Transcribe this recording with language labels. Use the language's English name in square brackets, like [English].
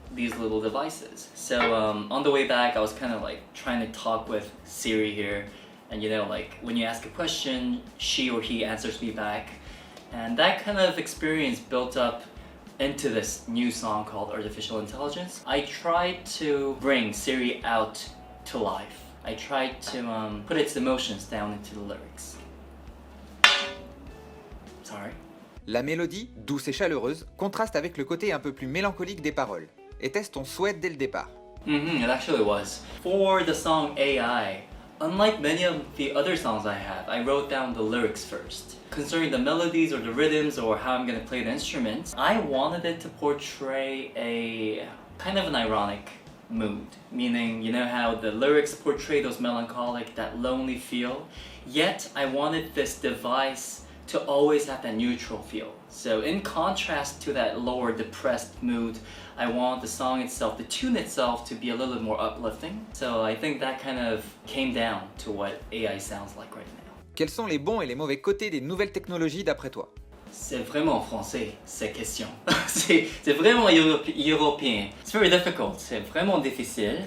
[English] these little devices. So on the way back, I was kind of like trying to talk with Siri here, and you know, like when you ask a question, she or he answers me back, and that kind of experience built up into this new song called Artificial Intelligence. I tried to bring Siri out to life. I tried to put its emotions down into the lyrics. Sorry. [French] La mélodie, douce et chaleureuse, contraste avec le côté un peu plus mélancolique des paroles. Était-ce ton souhait dès le départ? [English] It actually was. For the song AI, unlike many of the other songs I have, I wrote down the lyrics first. Concerning the melodies or the rhythms or how I'm gonna play the instruments, I wanted it to portray a kind of an ironic mood. Meaning, you know how the lyrics portray those melancholic, that lonely feel? Yet, I wanted this device to always have that neutral feel. So in contrast to that lower depressed mood, I want the song itself, the tune itself, to be a little bit more uplifting. So I think that kind of came down to what AI sounds like right now. [French] Quels sont les bons et les mauvais côtés des nouvelles technologies d'après toi? C'est vraiment français, ces questions. c'est vraiment européen. [English] It's very difficult. [French] C'est vraiment difficile.